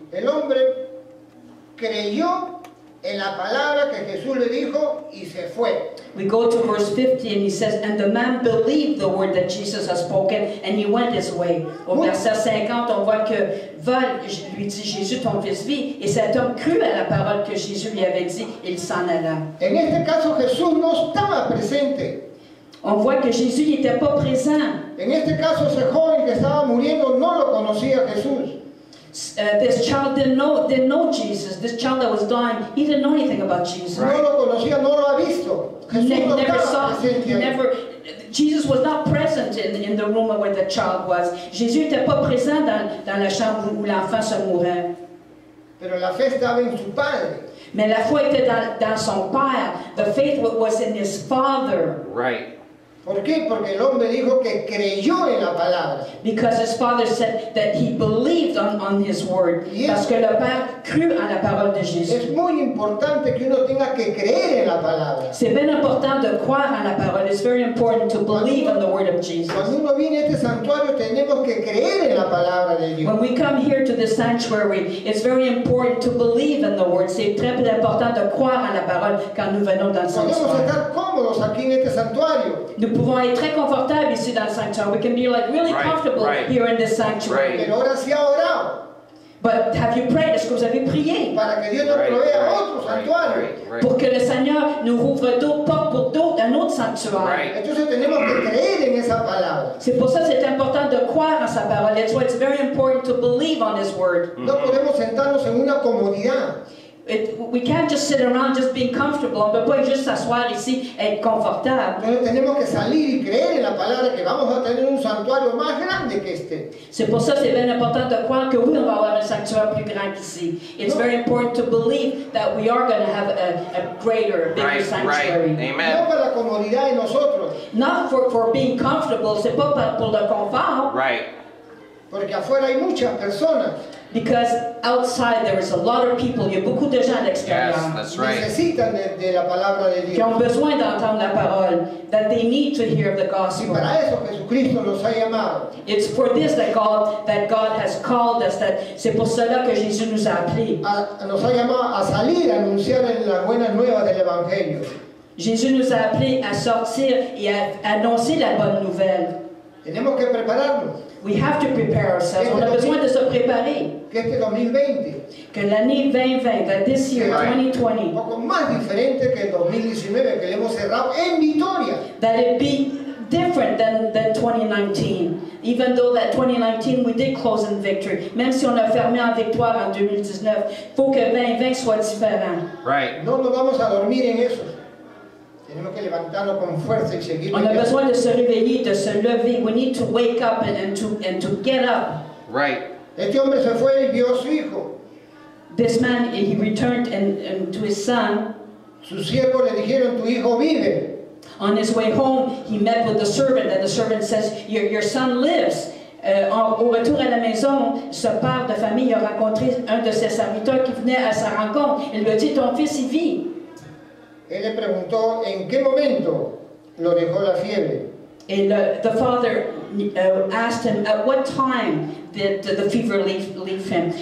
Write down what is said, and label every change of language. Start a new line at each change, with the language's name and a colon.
Spanish: El hombre creyó en la palabra que Jesús le dijo y se fue.
English: We go to verse 50 and he says, and the man believed the word that Jesus has spoken and he went his way.
French: Au verset 50, on voit que lui dit Jésus, ton fils vit, et cet homme crut à la parole que Jésus lui avait dit, il s'en alla.
Spanish: En este caso Jesús no estaba presente.
French: On voit que Jésus n'était pas présent.
Spanish: En este caso ese joven que estaba muriendo no lo conocía a Jesús.
English: This child didn't know Jesus. This child that was dying, he didn't know anything about Jesus.
Spanish: No lo conocía, no lo ha visto.
English: He
Spanish: Jesús no
English: never
Spanish: estaba
English: saw,
Spanish: presente
English: he
Spanish: ahí.
English: never, Jesus was not present in the room where the child was.
French: Jésus n'était pas présent dans la chambre où l'enfant se mourait.
Spanish: Pero la fe estaba en su padre.
French: Mais la foi était dans son père.
English: The faith was in his father. Right.
Spanish: ¿Por qué? Porque el hombre dijo que creyó en la palabra.
English: Because his father said that he believed on his word. Yes.
French: Parce que le père crut en la parole de Jésus.
Spanish: Es muy importante que uno tenga que creer en la palabra.
French: C'est bien important de croire en la parole.
English: It's very important to believe in the word of Jesus.
Spanish: Cuando uno viene a este santuario tenemos que creer en la palabra de Dios.
English: When we come here to this sanctuary, it's very important to believe in the word.
French: C'est très important de croire en la parole quand nous venons dans le
Spanish: Podemos
French: sanctuaire.
Spanish: estar cómodos aquí en este santuario,
French: Nous pouvons être très confortables ici dans le sanctuaire.
English: We can be like really Right, comfortable right. here in this sanctuary. Right.
Spanish: pero ahora sí ha orado
English: But have you prayed?
French: Est-ce que vous avez prié
Spanish: para que Dios nos provea otro santuario.
English: right.
French: pour que le Seigneur nous ouvre d'autres portes pour un autre sanctuaire?
English: Right.
Spanish: Entonces tenemos que creer en esa palabra.
French: C'est pour ça que c'est important de croire en sa parole.
English: That's why it's very important to believe on His word.
Spanish: No podemos sentarnos en una comodidad.
English: We can't just sit around just being comfortable.
French: On ne peut pas juste s'asseoir ici et être confortable.
Spanish: Entonces tenemos que salir y creer en la palabra que vamos a tener un santuario más grande que este.
French: C'est pour ça que c'est bien important de croire que oui, on va avoir un sanctuaire plus grand qu'ici.
English: It's very important to believe that we are going to have a greater, a bigger Right. sanctuary. Right.
Spanish: No
English: Amen.
Spanish: para la comodidad de nosotros,
English: Not for being comfortable,
French: c'est pas pour le confort.
English: Right.
Spanish: porque afuera hay muchas personas
English: Because outside there is a lot of people,
French: il y a beaucoup de gens à l'extérieur
English: Yes, that's
Spanish: que
English: right.
Spanish: necesitan de la palabra de
French: qui
Spanish: Dios.
French: ont besoin d'entendre la parole,
English: that they need to hear the
Spanish: Y
English: gospel.
Spanish: para eso Jesucristo nos ha llamado.
English: It's for this that God has called us,
French: c'est pour cela que Jésus nous a appelés.
Spanish: Nos ha llamado a salir a anunciar las buenas nuevas del Evangelio.
French: Jésus nous a appelés à sortir et à annoncer la bonne nouvelle.
Spanish: Tenemos que prepararnos,
English: We have to prepare ourselves.
French: On a besoin de se préparer.
Spanish: que este 2020
French: Que l'année 2020,
English: that this year, Right.
Spanish: un
English: 2020,
Spanish: poco más diferente que el 2019 que le hemos cerrado en victoria.
English: that it be different than 2019. Even though that 2019 we did close in victory.
French: Même si on a fermé en victoire en 2019, il faut que 2020 soit différent.
English: Right.
Spanish: No nos vamos a dormir en eso. Tenemos que levantarnos con fuerza y seguir.
French: On a besoin de se réveiller, de se lever.
English: We need to wake up and to get up. Right.
Spanish: Este hombre se fue y vio a su hijo.
English: This man, he returned and to his son.
Spanish: Sus siervos le dijeron, tu hijo vive.
English: On his way home, he met with the servant, and the servant says, your son lives.
French: Au retour à la maison, ce père de famille a rencontré un de ses serviteurs qui venait à sa rencontre. Il lui a dit, ton fils, il vit.
Spanish: Él le preguntó en qué momento lo dejó la fiebre.
English: Et the father asked him, at what time did the fever leave him?